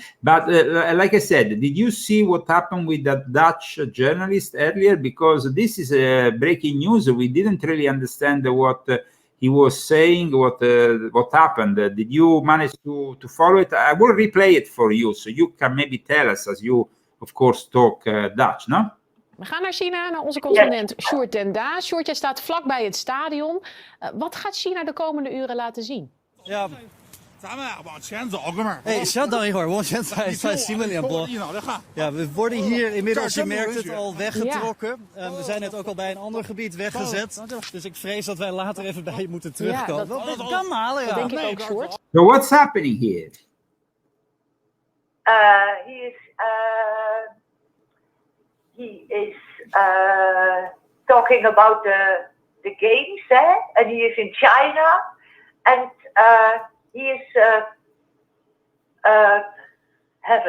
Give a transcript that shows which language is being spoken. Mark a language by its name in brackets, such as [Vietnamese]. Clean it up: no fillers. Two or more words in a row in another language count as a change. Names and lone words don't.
[English] But like I said, did you see what happened with that Dutch journalist earlier? Because this is breaking news. We didn't really understand what he was saying, what happened. Did you manage to follow it? I will replay it for you, so you can maybe tell us, as you, of course, talk Dutch, no? [Dutch] We gaan naar China, naar onze correspondent Sjoerd den Daas. Sjoerd, jij staat vlakbij het stadion. Wat gaat China de komende uren laten zien? Ja. [Chinese] 相当一会儿，我现在在新闻联播。 [Dutch] Ja, we worden hier inmiddels, je merkt het, al weggetrokken. We zijn net ook al bij een ander gebied weggezet. Dus ik vrees dat wij later even bij je moeten terugkomen. Ja, dat kan maar, ja. Dat denk ik ook, Sjoerd. [English] So what's happening here? He is talking about the games, and he is in China, and he is heaven.